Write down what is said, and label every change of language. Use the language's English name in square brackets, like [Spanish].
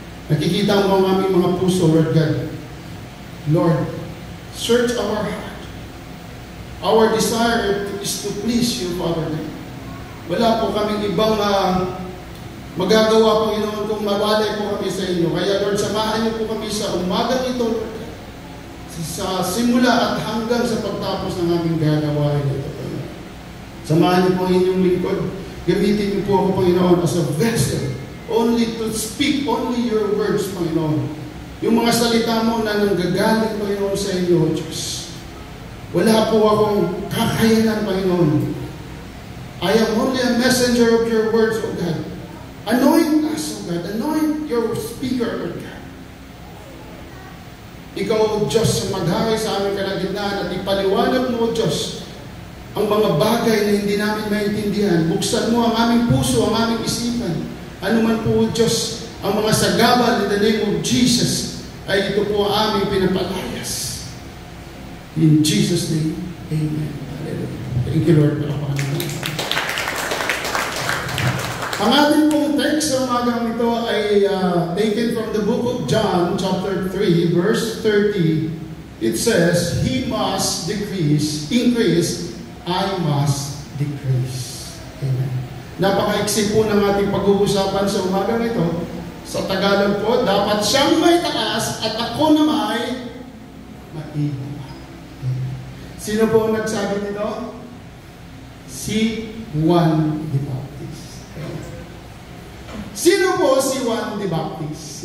[Filipino] Nakikita mo ang aming mga puso, Lord God. [English] Lord, search our heart. Our desire is to please you, Father God. [Filipino] Wala po kaming ibang magagawa, Panginoon, kung mawalay po kami sa inyo. Kaya, Lord, samahan niyo po kami sa umagang ito, Lord God. Sa simula at hanggang sa pagtapos ng aming gagawain ito, Panginoon. Samahan niyo po ang inyong lingkod. Gamitin niyo po ako, Panginoon, [English] as a vessel. Only to speak only your words, Panginoon. [Filipino] Yung mga salita mo na nanggagaling, Panginoon, sa inyo, Diyos. Wala po akong kakayanan, Panginoon. [English] I am only a messenger of your words, O God. Anoint us, O God. Anoint your speaker, O God. [Filipino] Ikaw, O Diyos, maghahay sa aming kalagitnaan at ipaliwanag mo, O Diyos, ang mga bagay na hindi namin maintindihan. Buksan mo ang aming puso, ang aming isipan. Ano man po, O Diyos, ang mga sagabal [English] in the name of Jesus, [Filipino] ay ito po ang aming pinapalayas. [English] In Jesus' name, Amen. Hallelujah. Thank you, Lord. [Filipino] Ang ating pong text sa umagang ito ay [English] taken from the book of John, chapter 3, verse 30. It says, He must increase, I must decrease. Amen. [Filipino] Napaka-iksi po ng ating pag-uusapan sa umagang ito. Sa Tagalog po, dapat siyang may taas at ako na may maibaba. Sino po ang nagsabi nito? Si Juan the Baptist. Sino po si Juan the Baptist?